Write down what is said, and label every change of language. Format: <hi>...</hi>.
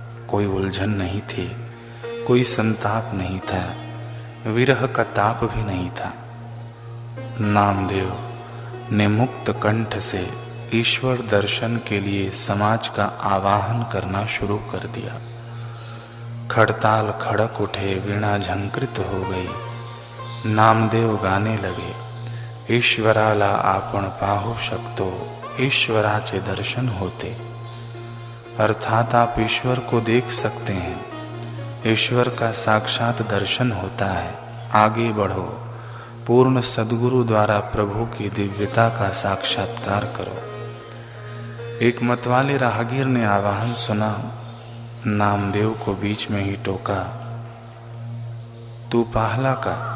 <hi>कोई उलझन नहीं थी, कोई संताप नहीं था, विरह का ताप भी नहीं था। नामदेव ने मुक्त कंठ से ईश्वर दर्शन के लिए समाज का आवाहन करना शुरू कर दिया। खड़ताल खड़क उठे, वीणा झंकृत हो गई। नामदेव गाने लगे,</hi> <mr>ईश्वराला आपण पाहू शकतो, ईश्वराचे दर्शन होते।</mr> <hi>अर्थात आप ईश्वर को देख सकते हैं, ईश्वर का साक्षात दर्शन होता है। आगे बढ़ो, पूर्ण सद्गुरु द्वारा प्रभु की दिव्यता का साक्षात्कार करो। एक मतवाले राहगीर ने आवाहन सुना, नामदेव को बीच में ही टोका,</hi> <mr>तू पाहला का?</mr>